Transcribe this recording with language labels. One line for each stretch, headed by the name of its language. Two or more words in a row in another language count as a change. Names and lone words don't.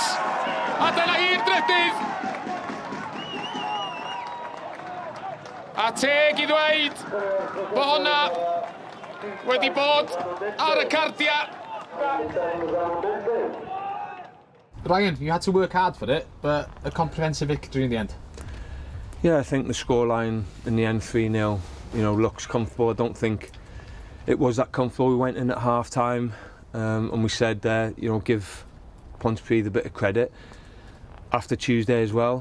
Welsh: A dyna hi'r drydydd. A teg i ddweud bod hwnna wedi bod ar y cardia. Ryan,
English: you had to work hard for it, but a comprehensive victory in the end. Yeah, I think the scoreline in the end 3-0, looks comfortable. I don't think it was that comfortable. We went in at half-time and we said, give Pontypridd a bit of credit after Tuesday as well.